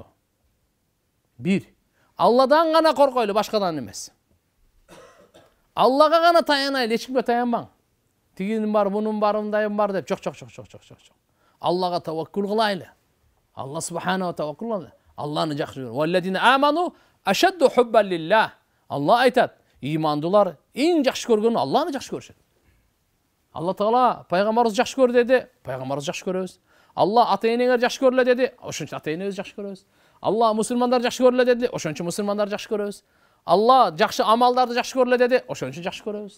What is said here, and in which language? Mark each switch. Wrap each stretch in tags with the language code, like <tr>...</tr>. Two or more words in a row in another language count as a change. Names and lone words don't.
<ky>1. Алладан гана коркойлу, башкадан эмес. Аллага гана таянайлы, эч кимге таянбаң. Тигинин бар, бунун бар, мындайым бар деп. Жок. Аллага таваккул кылайлы.</ky> <ar>الله سبحانه</ar> <ky>таваккул кылайлы. Алланы жакшы көрү.</ky> <ar>والذين آمنوا أشد حبا لله.</ar> <ky>Алла айтат, имандылар эң жакшы көргөнү Алланы жакшы көрүшөт. Алла Таала пайгамбарыбызды жакшы көр деди, пайгамбарыбызды жакшы көрөбүз. Алла ата-энеңерди жакшы көрүлө деди, ошончо ата-энебизди жакшы көрөбүз. Алла мусулмандарды жакшы көрүлө деди, ошончо мусулмандарды жакшы көрөбүз. Алла жакшы амалдарды жакшы көрүлө деди, ошончо жакшы көрөбүз.</ky>